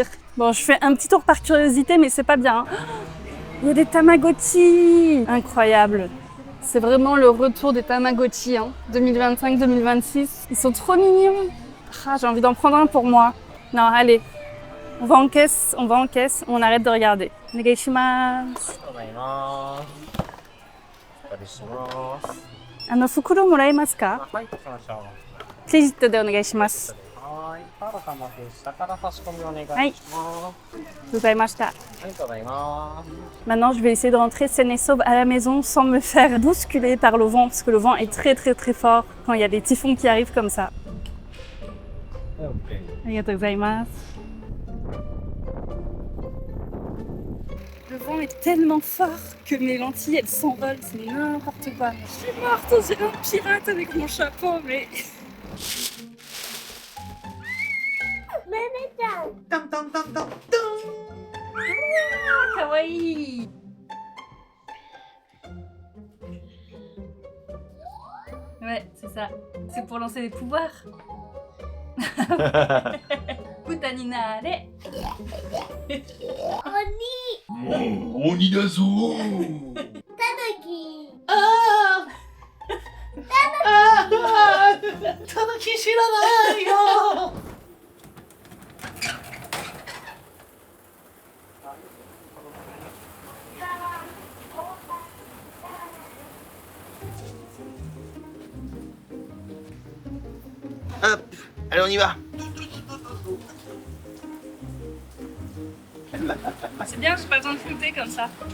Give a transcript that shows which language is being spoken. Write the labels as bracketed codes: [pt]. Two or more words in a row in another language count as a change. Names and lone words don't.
[fr] Bon, je fais un petit tour par curiosité, mais c'est pas bien. Hein. Il y a des Tamagotchi. Incroyable. C'est vraiment le retour des Tamagotchi, hein, 2025-2026. Ils sont trop mignons. Ah, j'ai envie d'en prendre un pour moi. Non, allez. On va en caisse, on arrête de regarder. [ja] Onegaishimasu. 袋もらえますか？はい、しましょう。クレジットでお願いします。はい、カード様で下から差し込みお願いします。はい。ございました。ありがとうございます。 [fr] Maintenant, je vais essayer de rentrer saine et sauve à la maison sans me faire bousculer par le vent, parce que le vent est très très très fort quand il y a des typhons qui arrivent comme ça. [ja] ありがとうございます。 [fr] Le vent est tellement fort que mes lentilles elles s'envolent, c'est n'importe quoi. Je suis morte, on dirait un pirate avec mon chapeau, mais. Ah, kawaii. Ouais, c'est ça. C'est pour lancer des pouvoirs. Putaninaare. [ja] 鬼だぞたぬき知らないよ。 [fr] Hop, allez, on y va. C'est bien, j'ai pas besoin de flotter comme ça.